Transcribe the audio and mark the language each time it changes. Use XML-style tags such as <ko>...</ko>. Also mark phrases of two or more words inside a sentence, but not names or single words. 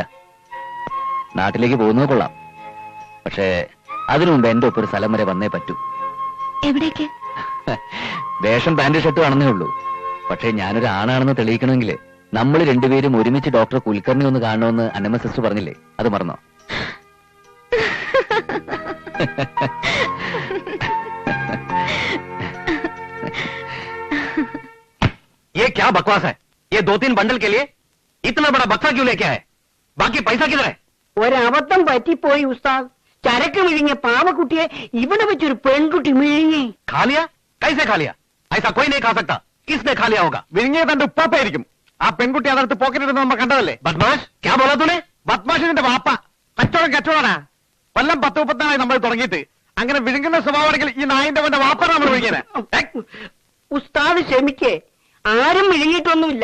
<ml>നാട്ടിലേക്ക് പോകുന്നത് കൊള്ളാം, പക്ഷേ അതിനു മുമ്പ് എന്റെ ഒപ്പം ഒരു സ്ഥലം വരെ വന്നേ പറ്റൂ. എവിടേക്ക്? വേഷം പാന്റ് ഷർട്ടും ആണെന്നേ ഉള്ളൂ. പക്ഷേ ഞാനൊരു ആണാണെന്ന് തെളിയിക്കണമെങ്കിൽ നമ്മൾ രണ്ടുപേരും ഒരുമിച്ച് ഡോക്ടർ കുൽക്കർണി ഒന്ന് കാണണമെന്ന് അന്നമ്മ സിസ്റ്റർ പറഞ്ഞില്ലേ, അത് മറന്നോ?</ml> <hi>ये क्या बकवास है? ये 2-3 बंडल के लिए इतना बड़ा बक्सा क्यों लेके आए? बाकी पैसा किधर है?</hi> <ml>ഒരബദ്ധം പറ്റിപ്പോയി ഉസ്താദ്. ചരക്ക് വിഴുങ്ങിയ പാവക്കുട്ടിയെ ഇവിടെ വെച്ചൊരു പെൺകുട്ടി വിഴുങ്ങി.</ml> <hi>खा लिया? कैसे खा लिया? ऐसा कोई नहीं खा सकता. किसने खा लिया होगा?</hi> <ml>വിഴുങ്ങിയ തന്റെ ഉപ്പാപ്പായിരിക്കും. ആ പെൺകുട്ടി അതടുത്ത് പോക്കറ്റിടുന്ന നമ്മൾ കണ്ടതല്ലേ?</ml> <hi>बदमाश, क्या बोला तूने?</hi> <ml>ബദ്മാഷിന്റെ വാപ്പ. കച്ചവടാ. കൊല്ലം 10-34 നമ്മൾ തുടങ്ങിയിട്ട് അങ്ങനെ വിഴുങ്ങുന്ന സ്വഭാവമാണെങ്കിൽ ഈ നായിന്റെ അവന്റെ വാപ്പാണ് നമ്മൾ വിഴുങ്ങിയത്. ഉസ്താദ് ക്ഷമിക്കേ, ആരും വിഴുങ്ങിയിട്ടൊന്നുമില്ല.</ml>